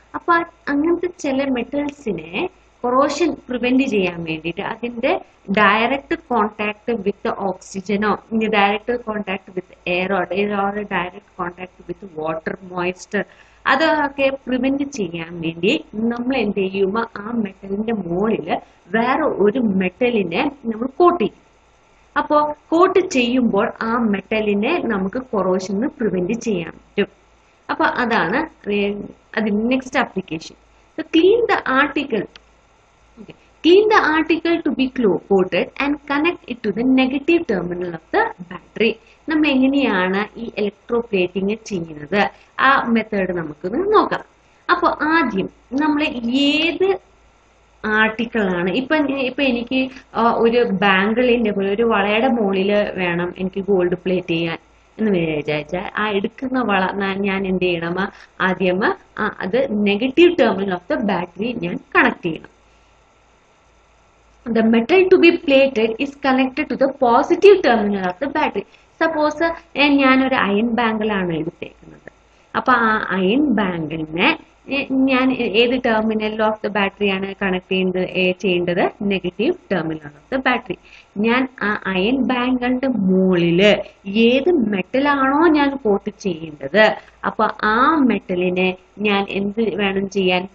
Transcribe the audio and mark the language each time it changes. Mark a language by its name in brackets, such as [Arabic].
[Malayalam] അപ്പൊ അങ്ങനത്തെ ചില മെറ്റൽസിനെ കൊറോഷൻ പ്രിവെന്റ് ചെയ്യാൻ വേണ്ടിയിട്ട് അതിന്റെ direct contact with ഓക്സിജനോ direct contact with aero direct contact with water moisture അതൊക്കെ പ്രിവെന്റ് ചെയ്യാൻ വേണ്ടി നമ്മൾ എന്ത് ചെയ്യുമ്പോൾ ആ മെറ്റലിന്റെ മുകളില് വേറെ ഒരു മെറ്റലിനെ നമ്മൾ കോട്ട് ചെയ്യും. അപ്പോ കോട്ട് ചെയ്യുമ്പോൾ ആ മെറ്റലിനെ നമുക്ക് കൊറോഷന് പ്രിവെന്റ് ചെയ്യാൻ പറ്റും. അപ്പൊ അതാണ് അതിന്റെ next application. [English] Clean the article. Clean the article to be coated and connect it to the negative terminal of the battery. [Malayalam] നമ്മൾ എങ്ങനെയാണ് ഈ ഇലക്ട്രോപ്ലേറ്റിംഗ് ചെയ്യുന്നത്? ആ മെത്തേഡ് നമുക്ക് നോക്കാം. അപ്പോൾ ആദ്യം നമ്മൾ ഏത് ആർട്ടിക്കിൾ ആണ് ഇപ്പൊ എനിക്ക് ഒരു ബാങ്കിളിന്റെ ഒരു വളയുടെ മുകളിൽ വേണം എനിക്ക് ഗോൾഡ് പ്ലേറ്റ് ചെയ്യാൻ എന്ന് വിചാരിച്ചാൽ ആ എടുക്കുന്ന വള ഞാൻ എന്ത് ചെയ്യണം? ആദ്യം അത് [English] negative terminal of the battery [Malayalam] ഞാൻ കണക്ട് ചെയ്യണം. [English] The metal to be plated is connected to the positive terminal of the battery. [Malayalam] Suppose ഞാൻ ഒരു അയൺ ബാങ്കിളാണ് എടുത്തേക്കുന്നത്. അപ്പൊ ആ അയൺ ബാങ്കിളിനെ ഞാൻ ഏത് ടെർമിനൽ ഓഫ് ദ ബാറ്ററിയാണ് കണക്ട് ചെയ്യേണ്ടത്? [English] Negative terminal of the battery. [Malayalam] ഞാൻ ആ അയൺ ബാങ്കിളിന്റെ മുകളില് ഏത് മെറ്റലാണോ ഞാൻ കോട്ട് ചെയ്യേണ്ടത് അപ്പൊ ആ മെറ്റലിനെ ഞാൻ എന്ത് വേണം ചെയ്യാൻ?